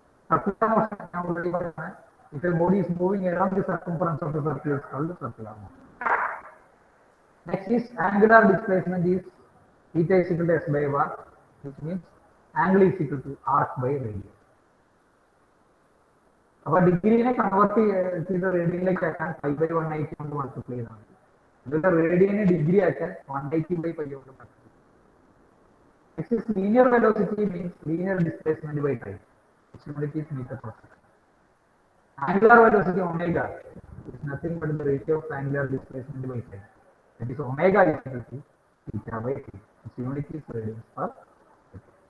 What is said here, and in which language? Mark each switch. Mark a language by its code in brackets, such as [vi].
[en] Circular motion, if a body is moving around the circumference of the circle, is called circular motion. Next is angular displacement is theta is equal to S by R, which means angle is equal to arc by radius. [ml] അപ്പോൾ ഡിഗ്രീനെ convert ചെയ്ത് റേഡിയനിലേക്ക് ആക്കാൻ pi by 180 കൊണ്ട് multiply ചെയ്താൽ മതി. അതുകൊണ്ട് റേഡിയനെ degree ആക്കാൻ 180 by pi കൊണ്ട് multiply. [en] Next is linear velocity means linear displacement by time. Its unit is meter per second. Angular velocity omega is nothing but the ratio of angular displacement by time. That is omega is equal to theta by t. Its unit is radians per second.